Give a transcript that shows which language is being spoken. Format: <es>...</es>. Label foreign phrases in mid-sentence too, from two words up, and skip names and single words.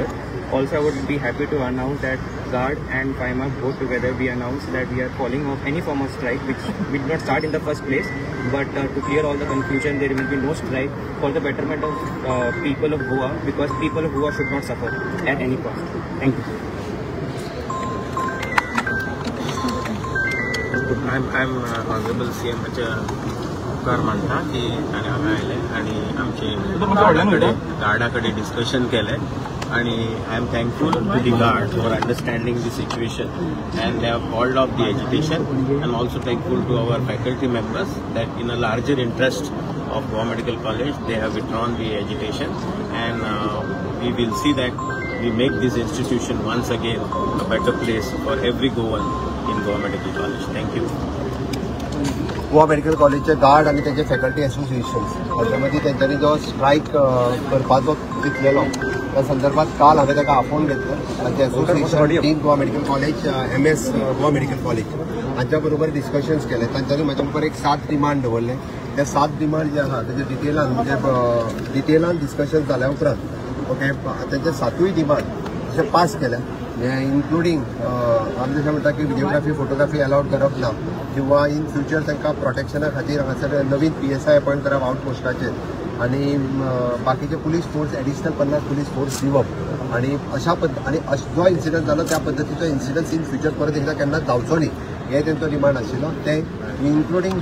<en>Also, I would be happy to announce that GARD and FIMA both together we announced that we are calling off any form of strike which we did not start in the first place, but to clear all the confusion, there will be no strike for the betterment of people of Goa, because people of Goa should not suffer at any cost. Thank you. I'm honorable CM</en> <kok>उपकार मानता की ताणें हांगा आयले आनी आमचे गार्डा कडेन डिस्कशन केलें,</kok> <en>आनी I am thankful to the GARD for understanding the situation and they have called off the agitation. I am also thankful to our faculty members that in a larger interest of Goa Medical College they have withdrawn the agitation, and we will see that we make this institution once again a better place for every Goan in Goa Medical College. Thank you.</en> <kok>गोवा मेडिकल कॉलेजचे गार्ड आणि त्याचे फॅकल्टी असोसिएशन्स त्याच्यामध्ये त्यांच्यानी जो स्ट्रायक करपाचो चिंतलेलो त्या संदर्भात काल हांवें ताका आफोवन घेतलो. ताचे असोसिएशन डीन गोवा मेडिकल कॉलेज MS गोवा मेडिकल कॉलेज हांच्या बरोबर डिस्कशन्स केले. तांच्यांनी म्हाज्या मुखार एक 7 डिमांड दवरले. ते 7 डिमांड जे आहा तेजे डिटेलान म्हणजे डिटेलान डिस्कशन जाल्या उपरांत ओके तेजे 7य डिमांड जे पास केल्या इन्क्लुडींग आमी जशें म्हणटा की</kok> <en>videography photography allowed</en> <kok>करप ना किंवा</kok> <en>in future</en> <kok>तांकां प्रोटेक्शना खातीर हांगासर नवीन PSI अपॉइंट करप आउटपोस्टाचेर आणि बाकीचे</kok> <en>police force additional 50 police force</en> <kok>दिवप आणि अशा आणि जो इन्सिडंट जालो त्या पद्दतीचो इन्सिडन्स</kok> <en>in future</en> <kok>परत एकदा केन्ना जावचो न्ही हे तेंचो डिमांड आशिल्लो ते इन्क्लुडींग</kok>